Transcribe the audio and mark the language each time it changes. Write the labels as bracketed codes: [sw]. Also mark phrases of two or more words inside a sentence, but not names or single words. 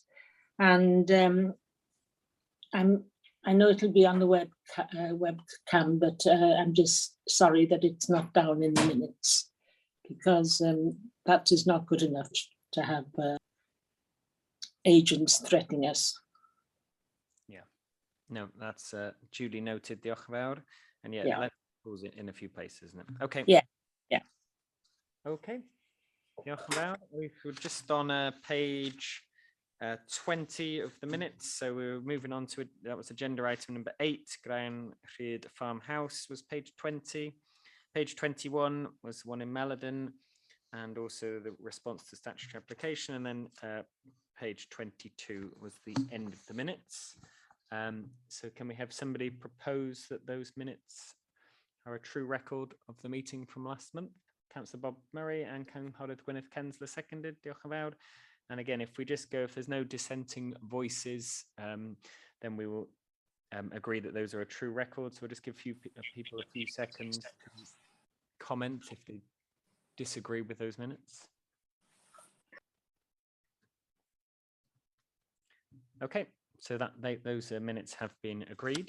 [en] And I know it'll be on the webcam, but I'm just sorry that it's not down in the minutes, because that is not good enough to have agents threatening us. Yeah. No, that's duly noted, [cy] diolch yn fawr. [en] And yeah, let's pause it in a few places, isn't it? Okay. Yeah. [cy] Okay. Diolch yn fawr. [en] We're just on page 20 of the minutes, so we're moving on to that was agenda item number 8. Gran Rhyd Farmhouse was page 20. Page 21 was one in Melodon, and also the response to statutory application, and then page 22 was the end of the minutes. So can we have somebody propose that those minutes are a true record of the meeting from last month? Councillor Bob Murray and Councillor Gwyneth Kensler seconded. [cy] Diolch yn fawr. [en] And again, if we just go, if there's no dissenting voices, then we will agree that those are a true record. So we'll just give people a few seconds to comment if they disagree with those minutes. Okay, so that those minutes have been agreed.